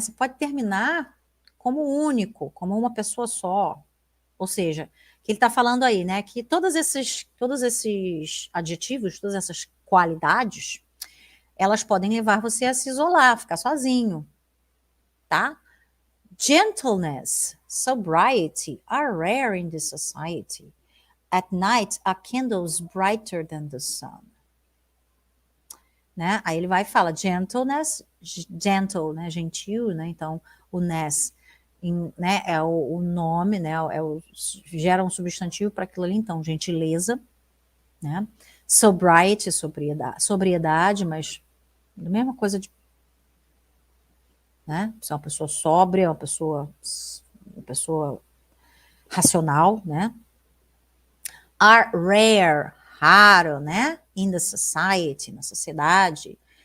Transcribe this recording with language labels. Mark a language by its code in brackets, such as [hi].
[pt] Você pode terminar como único, como uma pessoa só. Ou seja, que ele está falando aí, né? Que todos esses adjetivos, todas essas qualidades, elas podem levar você a se isolar, ficar sozinho, tá? [en] Gentleness, sobriety are rare in this society. At night, a candle's brighter than the sun. [pt] Né? Aí ele vai e fala gentleness, gentle, né? Gentil, né? Então, o ness né, é o nome, né, gera um substantivo para aquilo ali, então, gentileza, né, sobriety, sobriedade, mas a mesma coisa de, né, você é uma pessoa sóbria, uma pessoa racional, né, [en] are rare, [pt] raro, né, [en] in the society, [pt] na sociedade.